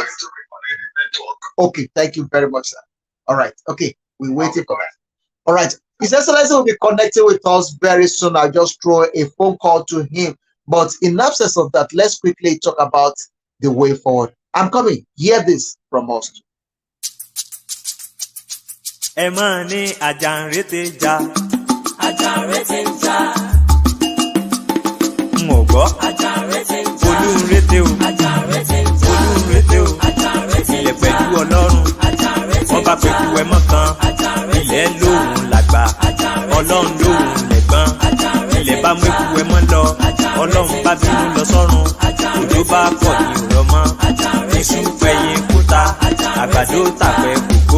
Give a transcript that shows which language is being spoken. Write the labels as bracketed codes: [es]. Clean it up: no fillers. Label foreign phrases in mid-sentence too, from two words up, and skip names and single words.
[en] Okay, thank you very much, sir. All right. Okay, we're waiting for that. All right. His Excellency will be connecting with us very soon. I'll just throw a phone call to him. But in absence of that, let's quickly talk about the way forward. I'm coming. Hear this from us. [yo] Emani ajanrete ja. Ajanrete ja. Mogo. Ajanrete ja. Olúrete o. Ajanrete ja. Olúrete o. Ajanrete ja. Ilẹ̀ pẹ̀lú Ọlọ́run. Ajanrete ja. Ọba pẹ̀lú ẹmọ kan. Ilẹ̀ lóhùn làgbà. Ọlọ́run lóhùn lẹ̀gbọ́n. Ilẹ̀ bá mú eku ẹmọ lọ. Ọlọ́run bá bínú lọ sọ́run. Òjò bá pọ̀ ní ìrọ̀mọ́. Iṣu fẹ̀yìn kúta. Àgbàdo tàpẹ́ kòkó.